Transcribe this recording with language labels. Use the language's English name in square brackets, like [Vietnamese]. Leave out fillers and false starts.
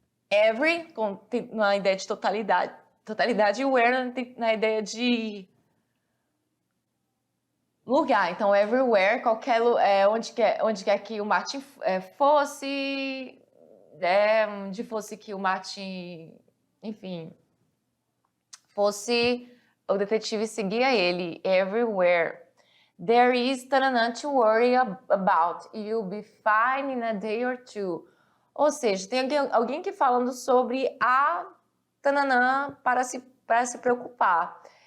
[Portuguese] Every, na ideia de totalidade, e where na ideia de lugar. Então, everywhere, qualquer onde quer que o Martin fosse, onde fosse que o Martin, enfim, fosse, o detetive seguia ele, everywhere. [English] There is tanana to worry about. You'll be fine in a day or two. [Portuguese] Ou seja, tem alguém que falando sobre a tananã para se preocupar.